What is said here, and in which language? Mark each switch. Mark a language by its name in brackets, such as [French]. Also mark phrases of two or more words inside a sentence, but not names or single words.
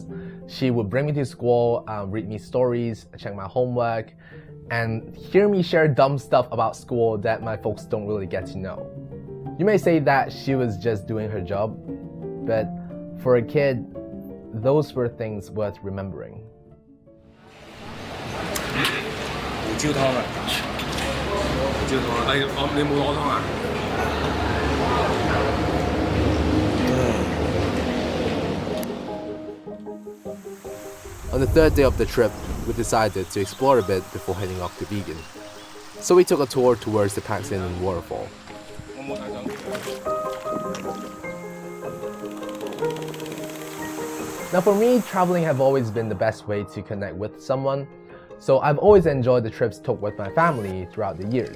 [English] She would bring me to school, read me stories, check my homework, and hear me share dumb stuff about school that my folks don't really get to know. You may say that she was just doing her job, but for a kid, those were things worth remembering. [Cantonese] 胡椒湯啊！胡椒湯啊！你冇攞湯啊？ [English] On the third day of the trip, we decided to explore a bit before heading off to vegan. So we took a tour towards the Paxton waterfall. Now for me, traveling have always been the best way to connect with someone, so I've always enjoyed the trips took with my family throughout the years.